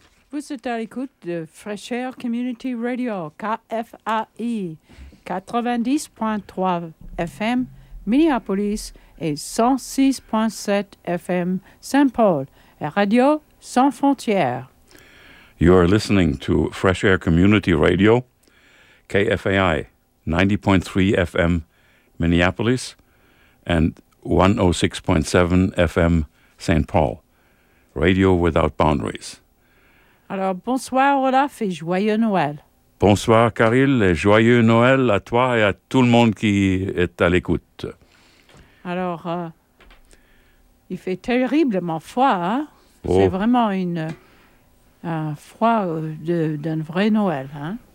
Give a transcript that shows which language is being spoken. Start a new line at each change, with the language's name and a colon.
French: Vous êtes à l'écoute de Fresh Air Community Radio, KFAI, 90.3 FM, Minneapolis, et 106.7 FM, Saint Paul, et Radio Sans Frontières.
English: You are listening to Fresh Air Community Radio, KFAI, 90.3 FM, Minneapolis, and 106.7 FM, Saint Paul, Radio Without Boundaries.
French: Alors, bonsoir Olaf et joyeux Noël. Bonsoir Caril et joyeux Noël à toi et à tout le monde qui est à l'écoute. Alors, il fait terriblement froid, hein? Oh. C'est vraiment un froid d'un vrai Noël, hein?